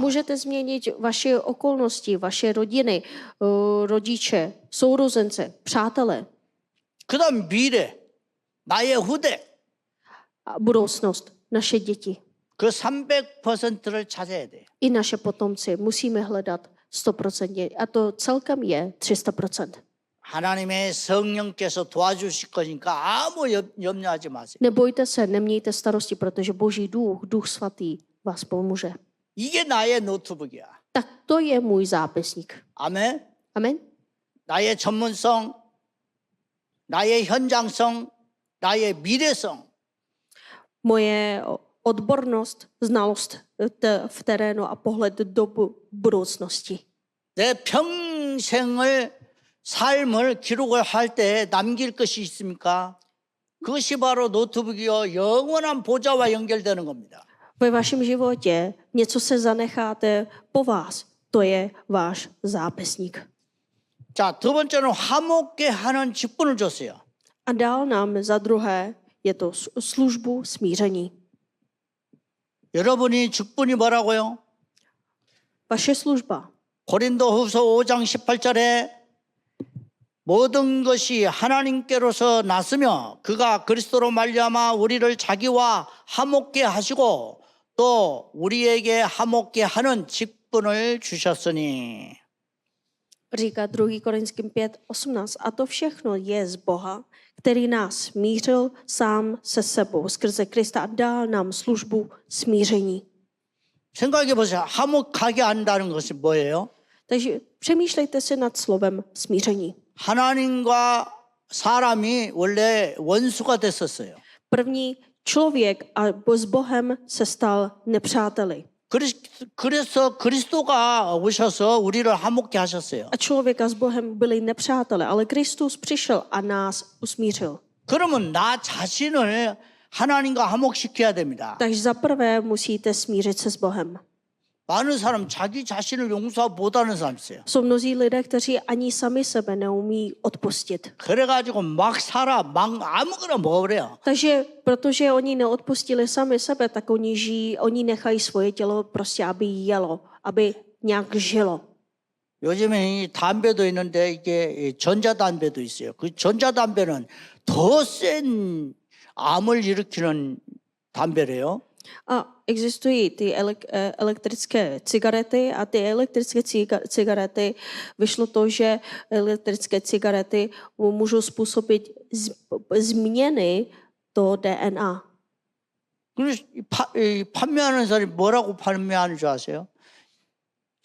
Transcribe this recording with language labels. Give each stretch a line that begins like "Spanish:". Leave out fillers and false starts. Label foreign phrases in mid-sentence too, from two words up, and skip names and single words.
Czech: Můžete změnit vaše okolnosti, vaše rodiny, rodiče, sourozence, přátele
Korean: 그다음 미래, 나의 후대.
Czech: a budoucnost, naše děti.
Korean: 그 300%를 찾아야 돼요.
Czech: I naše potomci musíme hledat 100%. A to celkem je 300%.
Korean: 하나님의 성령께서 도와주실 거니까 아무 염려하지 마세요.
Czech: Nebojte se, nemějte starosti, protože Boží duch svatý vás pomůže.
Korean: 이게 나의 노트북이야.
Czech: Tak to je můj zápisník.
Korean: 아멘.
Czech: Amen.
Korean: 나의 전문성, 나의 현장성, 나의 미래성.
Czech: Moje odbornost, znalost v terénu a pohled do budoucnosti.
Korean: 내 평생을 삶을 기록을 할 때 남길 것이 있습니까? 그것이 바로 노트북이요 영원한 보좌와 연결되는 겁니다.
Czech: Ve vašem životě něco se zanecháte po vás. To je váš zápisník.
Korean: 자, 두 번째는 화목게 하는 직분을 줬어요.
Czech: A dál nám za druhé je to službu smíření.
Korean: 여러분이 직분이 뭐라고요?
Czech: Vaše služba.
Korean: 고린도후서 5장 18절에 모든 것이 하나님께로서 났으며 그가 그리스도로 말미암아 우리를 자기와 화목게 하시고 또 우리에게 화목게 하는 직분을 주셨으니.
Czech: Říká 2. Korinským 5:18. A to všechno je z Boha, který nás smířil sám se sebou skrze Krista a dal nám službu smíření.
Korean: 생각해 보세요. 화목하게 한다는 것이 뭐예요?
Czech: Takže přemýšlejte si nad slovem smíření.
Korean: 하나님과 사람이 원래 원수가 됐었어요.
Czech: První člověk a s Bohem se stal nepřáteli.
Korean: 그래서 그리스도가 오셔서 우리를 화목케 하셨어요.
Czech: A člověka s Bohem byli nepřátele, ale Kristus přišel a nás usmířil.
Korean: 그러면 나 자신을 하나님과 화목시켜야 됩니다.
Czech: Takže za prvé musíte smířit se s Bohem.
Korean: 많은 사람 자기 자신을 용서 못하는 사람 있어요.
Czech: Jsou mnozí lidé, kteří ani sami sebe neumí odpustit.
Korean: 그래가지고 막 살아, 막 아무거나 먹으래요.
Czech: Takže protože oni neodpustili sami sebe, tak oni žijí, oni nechají svoje tělo prostě, aby jelo, aby nějak žilo.
Korean: 요즘에 이 담배도 있는데 이게 전자담배도 있어요. 그 전자담배는 더 센 암을 일으키는 담배래요.
Czech: A existují ty elektrické cigarety a ty elektrické cigarety, vyšlo to, že elektrické cigarety můžou způsobit změny do DNA.
Korean: 그래서 판매하는 사람이 뭐라고 판매하는 줄 아세요?